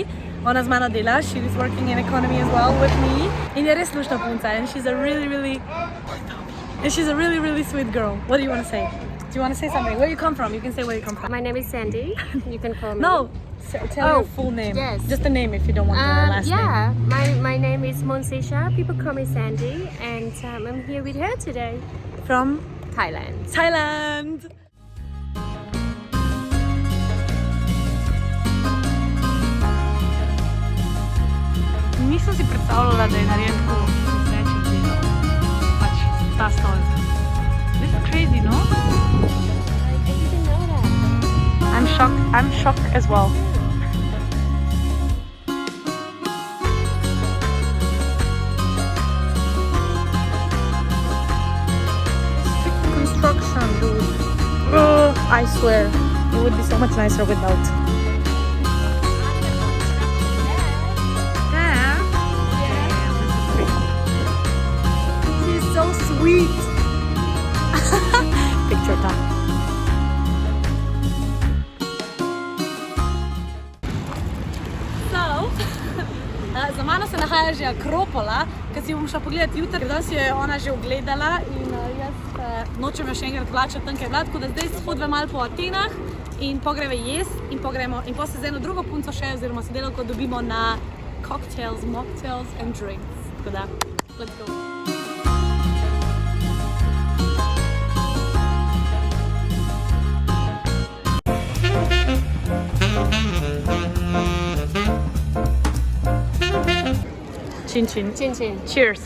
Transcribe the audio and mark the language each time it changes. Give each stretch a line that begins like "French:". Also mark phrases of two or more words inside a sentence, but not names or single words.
Slovenian: Ona z mano dela,
English: she is working in economy as well with me.
Slovenian: In je res lušna punca
English: and she's a really sweet girl. What do you want to say? Do you want to say something? Where you come from? You can say where you come from. My name is Sandy. You can call me. No, tell your full name. Yes. Just the name if you don't want the last name. Yeah, my name is Monsisha. People call me Sandy, and I'm here with her today. From? Thailand. Thailand!
Slovenian: Nisem si predstavljala, da je narejen tako z večjih delov. Pač ta stol.
English: This is crazy, no? I didn't know that. I'm shocked as well. Sick construction, dude. I swear, it would be so much nicer without. So sweet. Picture time. So,
Slovenian: za mano se nahaja že Akropola, ki si bom šla pogledati jutri, ker danes jo je ona že ogledala in jaz nočem jo še enkrat vlačati tam, kjer je bila, tako da zdaj hodve malo po Atenah in pogreve jesti in pogremo in potem se z eno drugo punco še, oziroma sodelavko dobimo na
English: cocktails, mocktails and drinks.
Slovenian: Tako da,
English: let's go. Chin chin. Chin chin. Cheers.